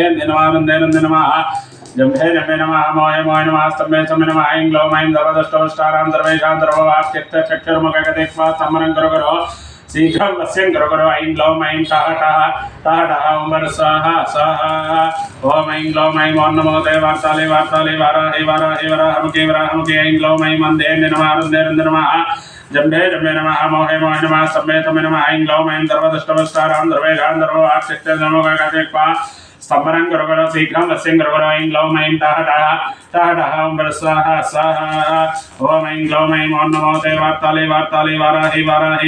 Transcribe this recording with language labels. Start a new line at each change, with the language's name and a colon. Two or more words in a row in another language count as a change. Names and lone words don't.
Sanskrit: నందే నమః జంభే జంభే నమః మోహే మోహే నమః స్తంభే స్తంభే నమః ఐం గ్లౌం ఐం ధర్మదష్టవష్టారాం సర్వేషాం సర్వవాక్యక్షరముఖగతే స్తంభనం కరో శీఘ్రం వశ్యం కరో ఐం గ్లౌం ఐం టహ టహ టహ టహ ఓం స్వాహ స్వాహ ఓం ఐం గ్లౌం ఐం ఓం నమో తే వార్తాలే వార్తాలే వారాహి వారాహి వరాహముఖే వరాహముఖే ఐం గ్లౌం ఐం వందే నందే నమః जंभे जंभे नमः मोहे मोहे नमः स्तंभे स्तंभे नमः ऐं ग्लौं ऐं सर्वदष्टवस्तारां सर्वेषां सर्ववाक्यक्षरमुखगते स्तंभनं करो शीघ्रं वश्यं करो ऐं ग्लौं ऐं टह टह टह टह ओं स्वाहा स्वाहा ओम ऐं ग्लौं ऐं ओं नमो ते वार्ताले वार्ताले वाराहि वाराहि